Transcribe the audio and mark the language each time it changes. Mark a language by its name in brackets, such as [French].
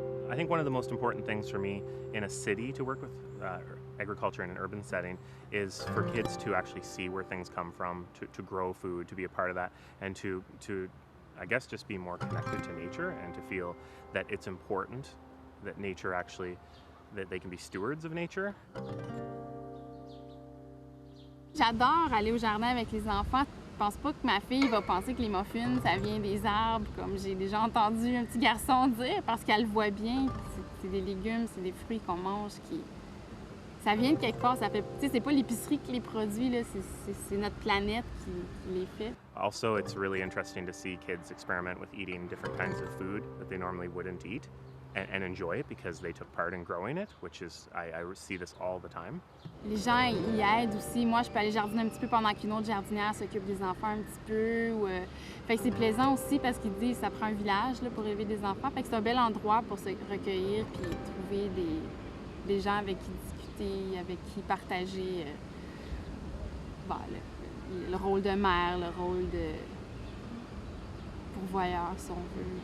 [English] I think one of the most important things for me in a city to work with agriculture in an urban setting is for kids to actually see where things come from, to grow food, to be a part of that, and to I guess just be more connected to nature and to feel that it's important that nature actually, that they can be stewards of nature. [French] J'adore aller au jardin avec les enfants. Je pense pas que ma fille va penser que les muffins, ça vient des arbres, comme j'ai déjà entendu un petit garçon dire, parce qu'elle le voit bien. C'est des légumes, c'est des fruits qu'on mange qui... Ça vient de quelque part, ça fait... Tu sais, c'est pas l'épicerie qui les produit, là, c'est notre planète qui les fait. [English] Also, it's really interesting to see kids experiment with eating different kinds of food that they normally wouldn't eat and enjoy it because they took part in growing it, which is, I see this all the time. [French] Les gens y aident aussi. Moi, je peux aller jardiner un petit peu pendant qu'une autre jardinière s'occupe des enfants un petit peu. Fait que c'est plaisant aussi parce qu'ils disent que ça prend un village là, pour élever des enfants. Fait que c'est un bel endroit pour se recueillir puis trouver des gens avec qui discuter, avec qui partager le rôle de mère, le rôle de pourvoyeur, si on veut.